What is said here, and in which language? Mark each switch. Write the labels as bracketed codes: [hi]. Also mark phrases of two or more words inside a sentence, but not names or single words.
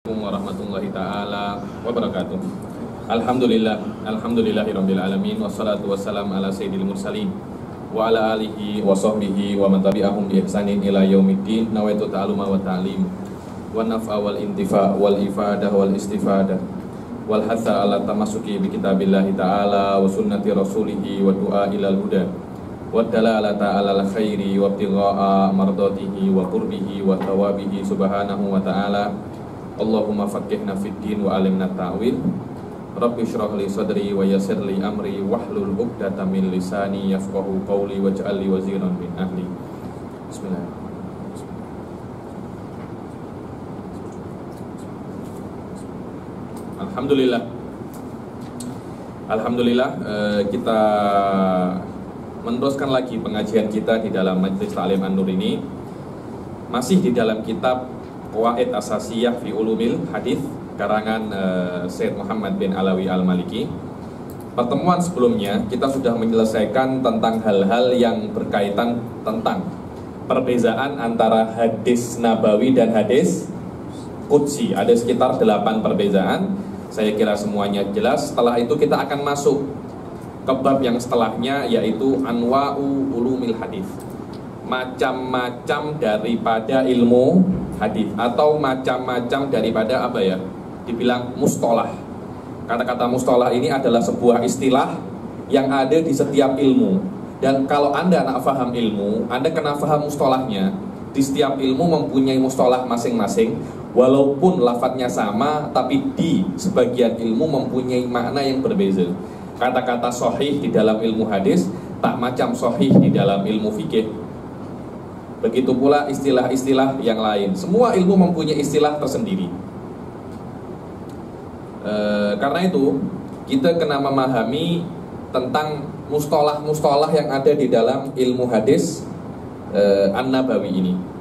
[ar] ورحمة الله تعالى وبركاته. الحمد لله رب العالمين، والصلاة والسلام على سيد المرسلين وعلى آله وصحبه ومن تبعهم بإحسان إلى يوم الدين. نويت التعلم والتعليم والنفع والانتفاع والإفادة والاستفادة والحث على التمسك بكتاب الله تعالى وسنة رسوله والدعاء إلى الهدى والدلالة على الخير وابتغاء مرضاته وقربه وثوابه سبحانه وتعالى. اللهم فقهنا في الدين وعلمنا التأويل. رب اشرح لي صدري ويسر لي أمري واحلل عقدة من لساني يفقهوا قولي واجعل لي وزيرا من أهلي. Bismillah. [ms] Alhamdulillah, kita meneruskan lagi pengajian kita di dalam Majelis Ta'lim An-Nur ini, masih di dalam kitab Qawaid Asasiyah fi Ulumil Hadis karangan Syed Muhammad bin Alawi Al-Maliki. Pertemuan sebelumnya kita sudah menyelesaikan tentang hal-hal yang berkaitan tentang perbezaan antara hadis nabawi dan hadis qudsi. Ada sekitar 8 perbezaan. Saya kira semuanya jelas. Setelah itu kita akan masuk ke bab yang setelahnya, yaitu Anwa'u Ulumil Hadis, macam-macam daripada ilmu hadis, atau macam-macam daripada apa ya, dibilang mustolah. Kata-kata mustolah ini adalah sebuah istilah yang ada di setiap ilmu. Dan kalau Anda nak faham ilmu, Anda kena faham mustolahnya. Di setiap ilmu mempunyai mustolah masing-masing, walaupun lafadznya sama, tapi di sebagian ilmu mempunyai makna yang berbeza. Kata-kata sahih di dalam ilmu hadis tak macam sahih di dalam ilmu fikih. Begitu pula istilah-istilah yang lain. Semua ilmu mempunyai istilah tersendiri. Karena itu kita kena memahami tentang mustolah-mustolah yang ada di dalam ilmu hadis An-Nabawi ini.